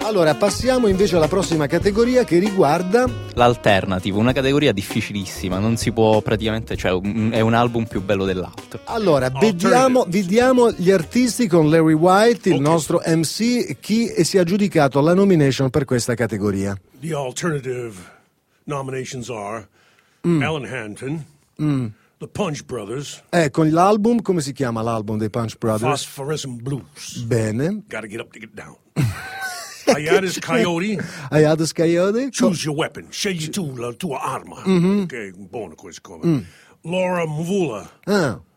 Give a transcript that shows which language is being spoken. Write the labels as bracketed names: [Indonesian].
[Italian] Allora, passiamo invece alla prossima categoria, che riguarda l'alternative, una categoria difficilissima, non si può praticamente, cioè è un album più bello dell'altro. Allora vediamo gli artisti con Larry White, il nostro MC, chi si è aggiudicato la nomination per questa categoria. [English] The alternative nominations are Alan Hanton, The Punch Brothers. [Italian] Con l'album, come si chiama l'album dei Punch Brothers? [English] Phosphorescent Blues. [Italian] Bene. [English] Gotta get up to get down. Hayatus Coyote. Hayatus Coyote. Choose your weapon. [Italian] Scegli tu la tua arma. Mm-hmm. Che è buono questo come. Laura Mvula.